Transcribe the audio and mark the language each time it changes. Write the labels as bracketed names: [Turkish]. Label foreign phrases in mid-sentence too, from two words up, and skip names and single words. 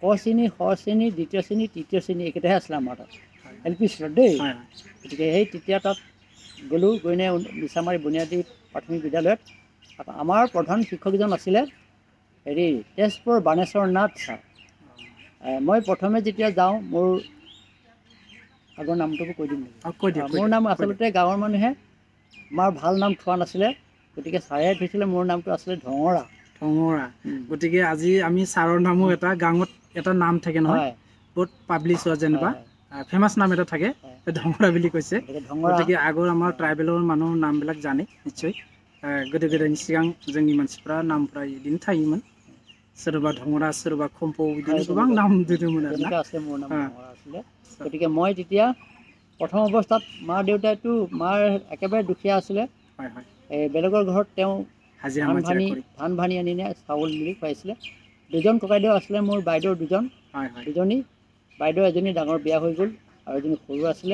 [Assamese] শ্ৰেণী খ শ্ৰেণী দ্বিতীয় শ্ৰেণী তৃতীয় শ্ৰেণী এইকেইটাহে আছিলে আমাৰ তাত LP স্কুলত দেই গতিকে সেই তেতিয়া তাত গ'লোঁ গৈনে মিছামাৰী বুনিয়াদী প্ৰাথমিক বিদ্যালয়ত আমাৰ প্ৰধান শিক্ষকজন আছিলে তেজপুৰ বাণেশ্বৰ নাথ ছাৰ মই প্ৰথমে যেতিয়া যাওঁ মোৰ আগৰ নামটোকো কৈ দিম মোৰ নাম আচলতে গাঁৱৰ মানুহে আমাৰ ভাল নাম থোৱা নাছিলে গতিকে ছাৰে থৈছিলে মোৰ নামটো আছিলে ঢঙৰা। ঢঙৰা। গতিকে আজি আমি ছাৰৰ নামো এটা গাঁৱত এটা নাম থাকে নহয়, বহুত পাব্লিছ হোৱা যেনিবা ফেমাছ নাম এটা থাকে, ঢঙৰা বুলি কৈছে। গতিকে আগৰ আমাৰ ট্ৰাইবেলৰ মানুহৰ নামবিলাক জানে নিশ্চয়। [Bodo] गोदो गोदायनि सिगां जोंनि मानसिफ्रा नामफ्रा बिदिनो थायोमोन, सोरबा ढङरा सोरबा खम्फौ बिदिनो गोबां नाम दोनोमोन आरोना। [Assamese] গতিকে মই তেতিয়া প্ৰথম অৱস্থাত মা দেউতাইতো মাৰ একেবাৰে দুখীয়া আছিলে, বেলেগৰ ঘৰত তেওঁ ধান ভানি আনি চাউল বুলি খুৱাইছিলে। দুজন ককাইদেউ আছিলে মোৰ, বাইদেউ দুজনী, বাইদেউ এজনী ডাঙৰ বিয়া হৈ গ'ল আৰু এজনী সৰু আছিলে।